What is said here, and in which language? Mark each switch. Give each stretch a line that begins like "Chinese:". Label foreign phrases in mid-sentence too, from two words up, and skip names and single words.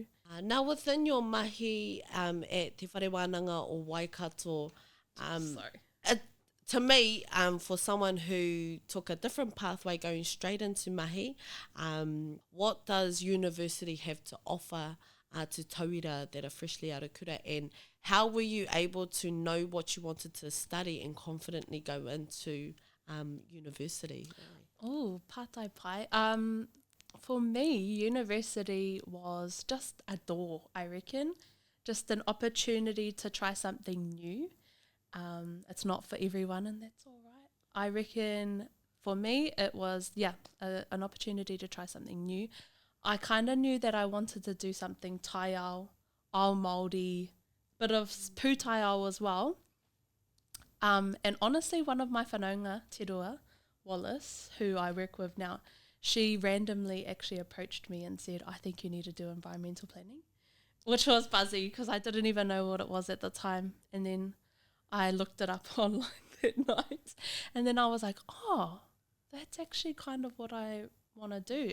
English: Now, within your mahi at Te Whare Wānanga o Waikato, to me, for someone who took a different pathway going straight into mahi, what does university have to offer to tauira that are freshly out of kura, and how were you able to know what you wanted to study and confidently go into university?
Māori: Oh, pātai pai.
English: For me, university was just a door, I reckon, just an opportunity to try something new. It's not for everyone, and that's all right. I reckon for me it was an opportunity to try something new. I kind of knew that I wanted to do something
Māori: taiao, ao Māori,
English: bit of
Māori: pū taiao
English: as well. And honestly, one of my whanaunga, Te Rua, Wallace, who I work with now, she randomly actually approached me and said, I think you need to do environmental planning, which was buzzy because I didn't even know what it was at the time. And then I looked it up online that night, and then I was like, oh, that's actually kind of what I want to do.